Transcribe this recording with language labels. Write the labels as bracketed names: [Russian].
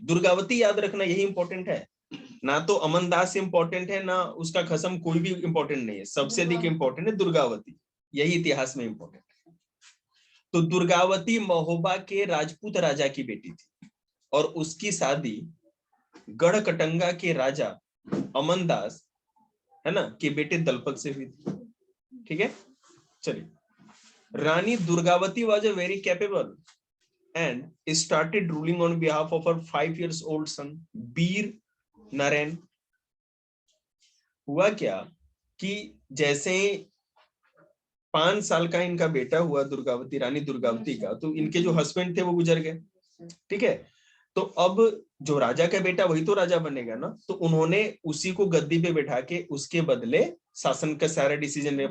[Hindi] दुर्गावती याद रखना यही इंपॉर्टेंट है, ना तो अमनदास इंपॉर्टेंट है ना उसका खसम, कोई भी इंपॉर्टेंट नहीं है, सबसे अधिक इंपॉर्टेंट है दुर्गावती, यही इतिहास में इंपॉर्टेंट है। तो दुर्गावती महोबा के राजपूत राजा की बेटी थी और उसकी शादी गढ़कटंगा के राजा अमनदास है ना के बेटे दलपत से हुई थी। ठीक है, चलिए। [English] Rani Durgavati was a very capable and started ruling on behalf of her 5 years old son Bir Narayan. [Hindi] हुआ क्या कि जैसे 5 साल का इनका बेटा हुआ दुर्गावती, रानी दुर्गावती का, तो इनके जो हस्बैंड थे वो गुजर गए। ठीक है, तो अब जो राजा का बेटा वही तो राजा बनेगा ना, तो उन्होंने उसी को गद्दी पे बैठा के उसके बदले शासन का सारा डिसीजन लेगा।